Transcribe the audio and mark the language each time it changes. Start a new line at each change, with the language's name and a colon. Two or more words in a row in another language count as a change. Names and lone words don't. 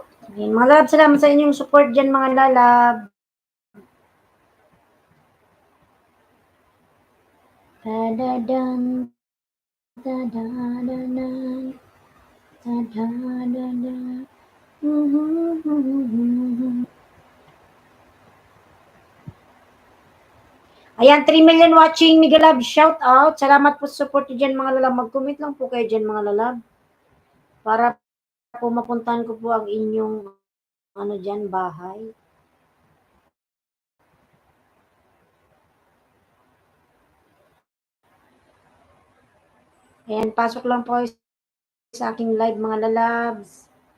Filipino: Mga lab, salamat sa inyong support dyan mga lalab. Da-da-dan, da-da-da-dan, da-da-da-dan.
English: Ayan, 3 million watching, Mega Lab, shout out.
Filipino: Salamat po sa support dyan mga lalab. Mag-comment lang po kayo dyan mga lalab. Para po mapuntahan ko po ang inyong ano dyan, bahay. Ayan, pasok lang po sa aking live mga lalabs.